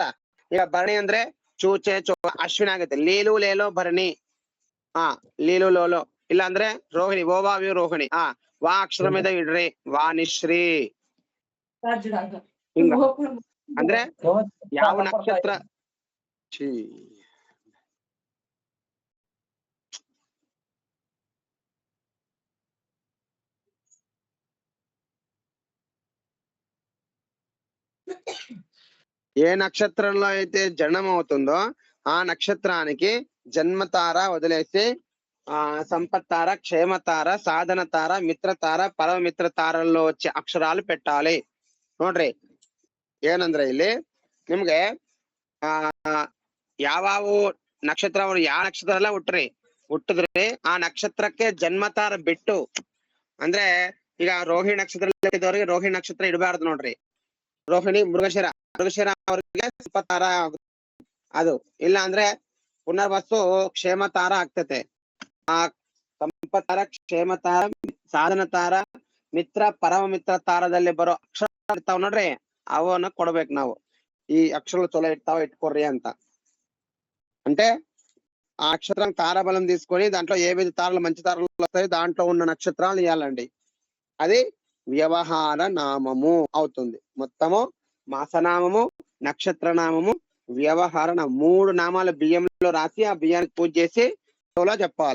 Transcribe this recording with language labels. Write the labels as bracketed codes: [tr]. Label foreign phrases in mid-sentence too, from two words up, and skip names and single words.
[kn] ಈಗ ಭರಣಿ ಅಂದ್ರೆ ಚೂಚೆ ಚೋ, ಅಶ್ವಿನಿ ಆಗುತ್ತೆ ಲೀಲು ಲೇಲೋ ಭರಣಿ, ಲೀಲು ಲೋಲೋ. ಇಲ್ಲ ಅಂದ್ರೆ ರೋಹಿಣಿ ಓವಾವ್ಯೂ ರೋಹಿಣಿ, ವಾ ಅಕ್ಷರ మీద ಇಡ್ರಿ, ವಾನಿಶ್ರೀ. ಹಿಂಗ ಅಂದ್ರೆ ಯಾವ ನಕ್ಷತ್ರ [te] ఏ నక్షత్రంలో అయితే జన్మం అవుతుందో ఆ నక్షత్రానికి జన్మతార వదిలేసి సంపత్తార, క్షేమతార, సాధన తార, మిత్రతార, పరమిత్ర తారల్లో వచ్చే అక్షరాలు పెట్టాలి ನೋಡ್ರಿ. [kn] ಏನಂದ್ರೆ ಇಲ್ಲಿ ನಿಮ್ಗೆ ಯಾವಾವು ನಕ್ಷತ್ರ ಅವ್ರು ಯಾವ ನಕ್ಷತ್ರ ಎಲ್ಲ ಹುಟ್ಟಿದ್ರಿ ಆ ನಕ್ಷತ್ರಕ್ಕೆ ಜನ್ಮತಾರ ಬಿಟ್ಟು, ಅಂದ್ರೆ ಈಗ ರೋಹಿಣಿ ನಕ್ಷತ್ರ ಇದ್ದವ್ರಿಗೆ ರೋಹಿಣಿ ನಕ್ಷತ್ರ ಇಡಬಾರ್ದು ನೋಡ್ರಿ. ರೋಹಿಣಿ, ಮೃಗಶಿರ ಅವ್ರಿಗೆ ಸಂಪತ್ತಾರ ಅದು. ಇಲ್ಲ ಅಂದ್ರೆ ಪುನರ್ವಸು ಕ್ಷೇಮತಾರ ಆಗ್ತತೆ. ಆ ಸಂಪತ್ತಾರ, ಕ್ಷೇಮತಾರ, ಸಾಧನ ತಾರ, ಮಿತ್ರ, ಪರಮ ಮಿತ್ರ ತಾರದಲ್ಲಿ ಬರೋ ಅಕ್ಷರ ಇರ್ತಾವ ನೋಡ್ರಿ, ಅವನ್ನ ಕೊಡ್ಬೇಕು ನಾವು. [te] ఈ అక్షరాలు చొల ఇట్టుకోర్రి అంత. అంటే ఆ అక్షరం తారాబలం తీసుకొని దాంట్లో ఏవైతే తారలు మంచి తారలు వస్తాయో దాంట్లో ఉన్న నక్షత్రాలు ఇవ్వాలండి. అది వ్యవహార నామము అవుతుంది. మొత్తము మాసనామము, నక్షత్ర నామము, వ్యవహార నామం 3 నామాలు బియ్యంలో రాసి ఆ బియ్యానికి పూజ చేసి చొల చెప్పాలి.